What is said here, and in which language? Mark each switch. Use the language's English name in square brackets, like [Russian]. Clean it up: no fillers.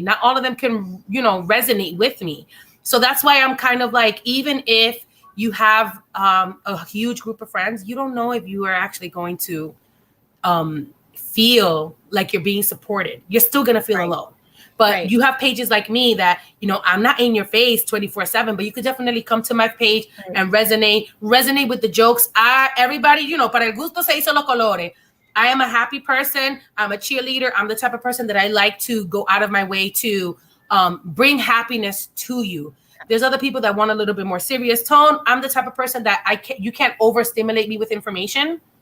[English] Not all of them can, resonate with me. So that's why I'm kind of like, even if you have a huge group of friends, you don't know if you are actually going to feel like you're being supported. You're still gonna feel alone. But you have pages like me that, I'm not in your face 24/7, but you could definitely come to my page and resonate with the jokes. Everybody, [Spanish] para el gusto se hizo los colores. [English] I am a happy person. I'm a cheerleader. I'm the type of person that I like to go out of my way to bring happiness to you. There's other people that want a little bit more serious tone. I'm the type of person that you can't overstimulate me with information.